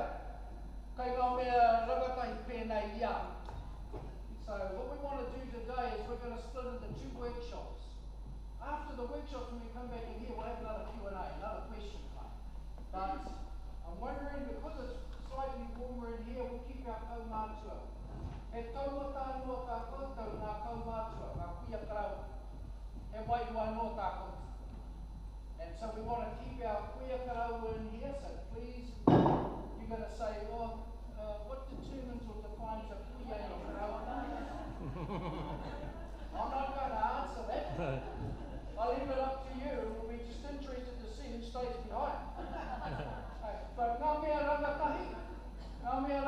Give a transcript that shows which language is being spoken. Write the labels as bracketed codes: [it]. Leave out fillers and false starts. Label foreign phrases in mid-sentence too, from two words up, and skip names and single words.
[en] So what we want to do today is we're going to split into two workshops. After the workshops, when we come back in here, we'll have another Q&A, another question time. But I'm wondering, because it's slightly warmer in here, we'll keep our kaumātua. [mi] He taumata noa ka koutou ngā kaumātua, ngā kuia karau. He Wairoa noa ka koutou. [en] And so we want to keep our [mi] kuia karau [en] in here, so please, you're going to say, oh, what determines or defines a [mi] kuia karau? [en] I'm not going to answer that. I'll leave it up to you. We'll be just interested to see who stays behind. [mi] But ngā mea rangatahi, ngā mea